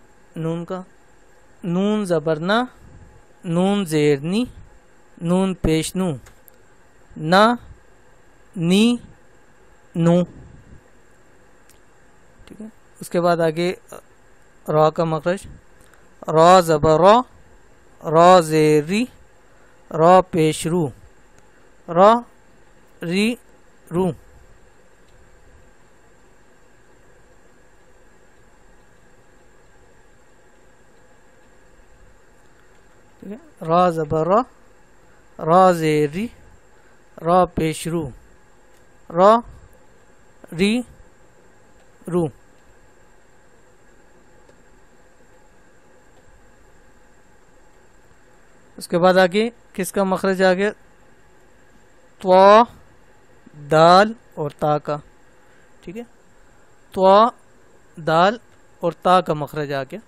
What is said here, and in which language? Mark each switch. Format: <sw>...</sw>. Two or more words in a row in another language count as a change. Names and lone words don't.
<ur>نون کا. نون زبر نا، نون زیر نی، نون پیش نو، نا، نی، نو. ٹھیک ہے. اس کے بعد آگے را کا مخرج، را زبر را، را زیر ری، را پیش رو، را، ری، رو. ٹھیک ہے. را زبر را، را زیر ری، را پیش رو، را، ری، رو. اس کے بعد آگے کس کا مخرج آ گیا؟ طوا، دال اور تا کا. ٹھیک ہے. طوا، دال اور تا کا مخرج آ گیا.</ur>